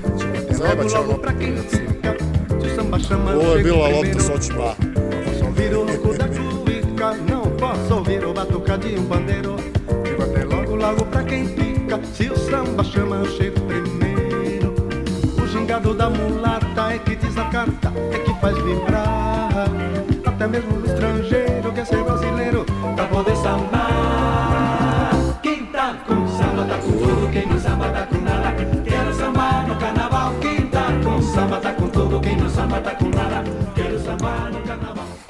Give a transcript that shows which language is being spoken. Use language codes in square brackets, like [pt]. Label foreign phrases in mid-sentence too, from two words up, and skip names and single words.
[pt] Logo pra quem fica, se o samba chama [sr] Ovo je bila [pt] primeiro. [sr] lopta sa očima. [pt] Posso ouvir o ronco da cuíca, não posso ouvir o batucado e o pandeiro. Digo até logo, logo pra quem fica, se o samba chama eu chego primeiro. O gingado da mulata é que desacata, é que faz vibrar. Até mesmo o estrangeiro quer ser brasileiro pra poder sambar. Quem tá com samba tá com tudo, quem no samba tá com nada. Quero sambar no carnaval. Quem tá com samba tá com tudo, quem no samba tá com nada. Quero sambar no carnaval.